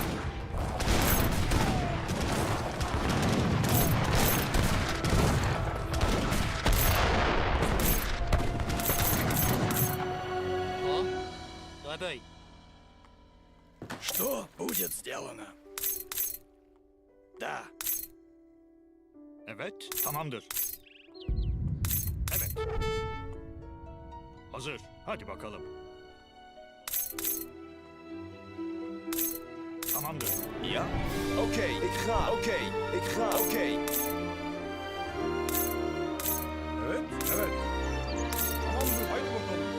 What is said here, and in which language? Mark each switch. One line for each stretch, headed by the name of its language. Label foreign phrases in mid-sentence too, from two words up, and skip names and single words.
Russian: О, давай. Что будет сделано? Да.
Turkish: Evet, tamamdır. Evet. Hazır. Hadi bakalım. Tamamdır.
Dutch: Ja? Oké, ik ga. Oké, ik ga. Oké.
Turkish: Evet, evet. Tamamdır, haydi bakalım.